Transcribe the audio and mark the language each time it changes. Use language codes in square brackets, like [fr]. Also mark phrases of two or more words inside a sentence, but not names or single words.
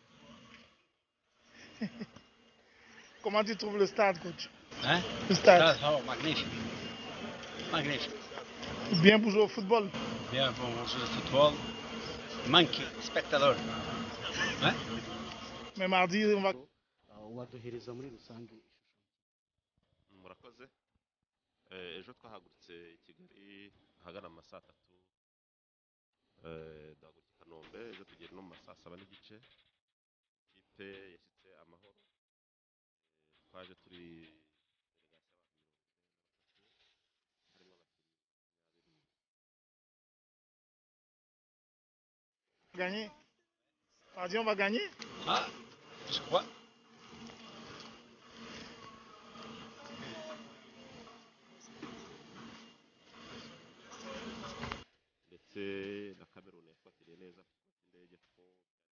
[fr] Comment tu trouves le stade, coach? Hein? Le stade. Oh, magnifique. Magnifique. Bien pour jouer au football. Bien pour jouer au football. Manque spectateur. Hein? Mais mardi, on va. [rw] waduhereza muri rusange murakoze ejo twahagurutse i Kigali ahagana mu saa 3 duhagurutse i Kanombe ejo tugera no mu saa 7 n'igice ikipe yashyitse amahoro twaje turi [fr] Gagner. Mardi, on va gagner? Ah, je crois. [rw] ndetse na Cameroon yafatiriye neza indege ko